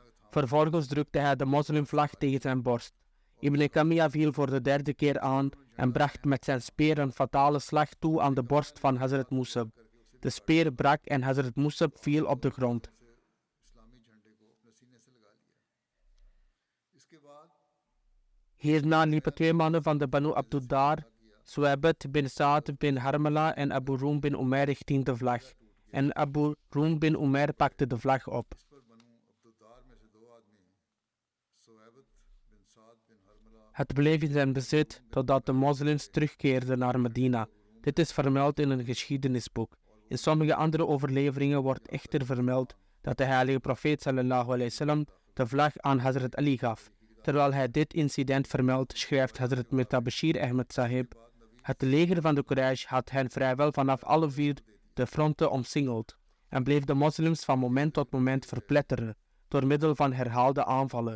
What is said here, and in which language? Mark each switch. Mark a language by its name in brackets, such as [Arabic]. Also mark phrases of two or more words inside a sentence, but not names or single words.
[Dutch] Vervolgens drukte hij de moslimvlag tegen zijn borst. Ibn Kamia viel voor de 3e keer aan en bracht met zijn speer een fatale slag toe aan de borst van Hazrat Musab. De speer brak en Hazrat Musab viel op de grond. Hierna liepen 2 mannen van de Banu Abduddar, Suwaibat bin Saad bin Harmala en Abu Room bin Umair richting de vlag. En Abu Room bin Umair pakte de vlag op. Het bleef in zijn bezit totdat de moslims terugkeerden naar Medina. Dit is vermeld in een geschiedenisboek. In sommige andere overleveringen wordt echter vermeld dat de heilige profeet [Arabic] صلى الله عليه وسلم [Dutch] de vlag aan Hazrat Ali gaf. Terwijl hij dit incident vermeldt, schrijft Hazrat Mirza Bashir Ahmed Sahib: het leger van de Quraysh had hen vrijwel vanaf alle 4 de fronten omsingeld en bleef de moslims van moment tot moment verpletteren door middel van herhaalde aanvallen.